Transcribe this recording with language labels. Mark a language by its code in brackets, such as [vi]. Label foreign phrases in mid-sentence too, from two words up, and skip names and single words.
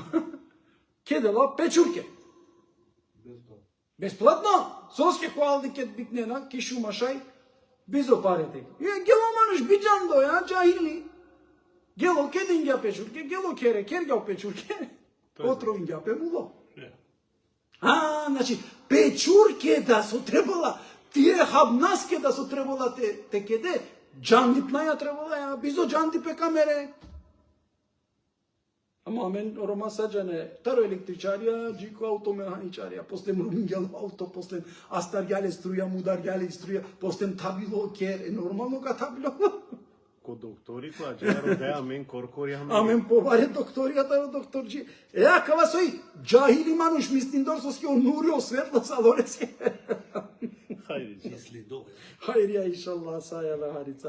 [rom] Кедела печурке. Бесплатно? Соске коалди кед бикне на ки шума шај, бизо парете. Гело мануш биџан до ја, джахили. Гело кедингја печурке, гело кергја печурке, отровингја пемуло. Значи, печурке да со требала, тие хабнаске да со требала те кеде, джандипна ја требала, ја бизо джандипе камере. Ама мен рома саджане, таро електричарија, джико автомеханичарија, после мрумингјал авто, после астаргјале струја, мударгјале струја, после табило кер, нормално ка табило. Ко доктори, која джаро деа мен коркори аме. Амен поваре докторијата, докторџи. Кава сој джахили мануш мистиндор со ски онурио светло салорески. Хајри, иншаллах, сајала харица.